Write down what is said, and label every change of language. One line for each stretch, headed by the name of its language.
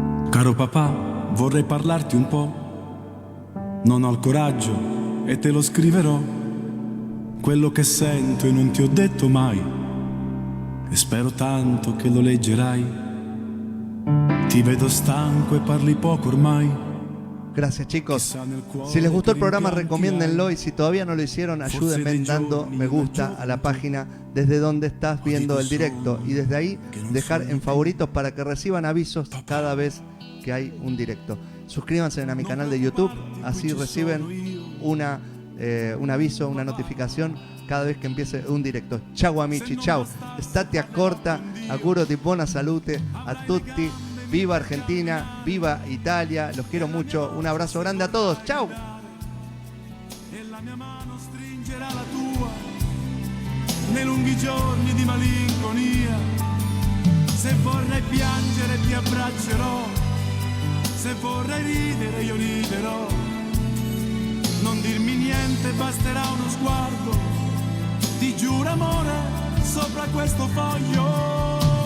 Italian: Caro papà, vorrei parlarti un po', non ho il coraggio e te lo scriverò, quello che sento e non ti ho detto mai, e spero tanto che lo leggerai, ti vedo stanco e parli poco ormai.
Spanish: Gracias chicos, si les gustó el programa recomiéndenlo y si todavía no lo hicieron ayúdenme dando me gusta a la página desde donde estás viendo el directo y desde ahí dejar en favoritos para que reciban avisos cada vez que hay un directo. Suscríbanse a mi canal de YouTube, así reciben un aviso, una notificación cada vez que empiece un directo.
Italian: Ciao amici, ciao, state accorta, auguro di buona salute a tutti.
Spanish: Viva Argentina, viva Italia, los quiero mucho, un abrazo grande a todos, ciao!
Italian: E la mia mano stringerà la tua, nei lunghi giorni di malinconia, se vorrai piangere ti abbraccerò, se vorrai ridere io riderò, non dirmi niente, basterà uno sguardo, ti giuro amore, sopra questo foglio.